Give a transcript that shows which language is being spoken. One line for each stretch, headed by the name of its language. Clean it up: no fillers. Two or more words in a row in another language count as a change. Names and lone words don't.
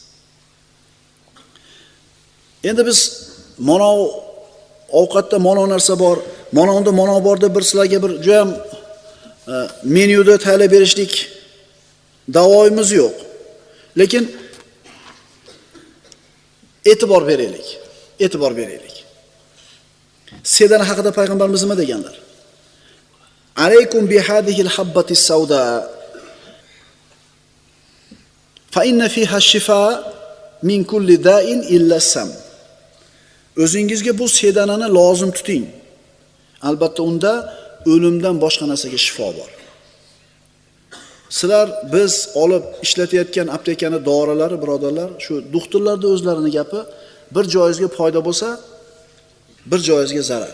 Uzbek: Endi biz mana ovqatda mana narsa bor, mana borda bir sizlarga bir juda ham menyuda tayyorlab berishlik davoimiz yo'q. Lekin e'tibor beraylik. E'tibor beraylik. Sedana haqida payg'ambarimiz nima deganlar?
Arabic: عليكم بهذه الحبة السوداء فإن فيها الشفاء من كل داء إلا السام.
Uzbek: O'zingizga bu sedanani lozim tuting. Albatta unda o'limdan boshqa narsaga shifo bor. Sizlar biz olib ishlatayotgan aptekani dorilari, birodarlar, shu doktorlarda o'zlarini gapi, bir joyingizga foyda bo'lsa, bir joyingizga zarar.